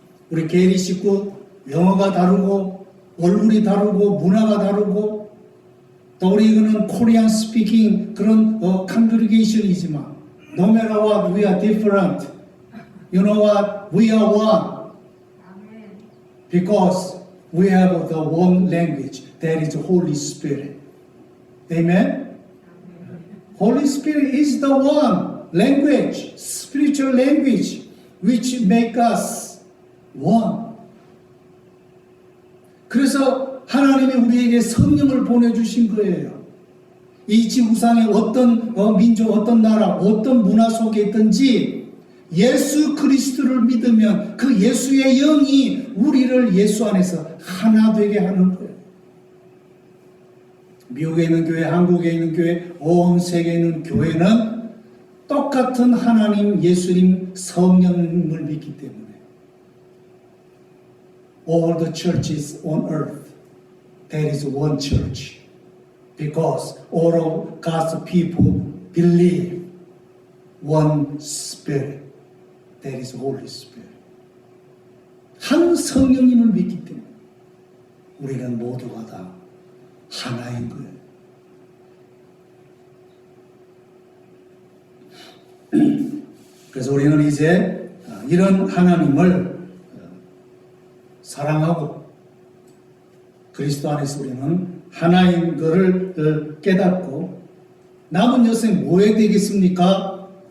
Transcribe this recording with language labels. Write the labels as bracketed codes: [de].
[ko] 우리 계리 식구 영어가 다르고 얼굴이 다르고 문화가 다르고, 또 우리 이거는 코리안 스피킹 그런 컨그리게이션이지만 [en] no matter what, we are different. You know what? We are one. Because we have the one language, that is Holy Spirit. Amen? Holy Spirit is the one language, spiritual language, which make us one. [ko] 그래서 하나님이 우리에게 성령을 보내주신 거예요. 이 지구상의 어떤 민족, 어떤 나라, 어떤 문화 속에 있든지 예수 그리스도를 믿으면 그 예수의 영이 우리를 예수 안에서 하나 되게 하는 거예요. 미국에 있는 교회, 한국에 있는 교회, 온 세계에 있는 교회는 똑같은 하나님, 예수님, 성령을 믿기 때문에 [en] all the churches on earth, there is one church. Because all of God's people believe one Spirit. That is Holy Spirit. [ko] 한 성령님을 믿기 때문에 우리는 모두가 다 하나인 거예요. 그래서 우리는 이제 이런 하나님을 사랑하고 그리스도 안에서 우리는 하나인 것을 깨닫고 남은 여세 뭐 해야 되겠습니까?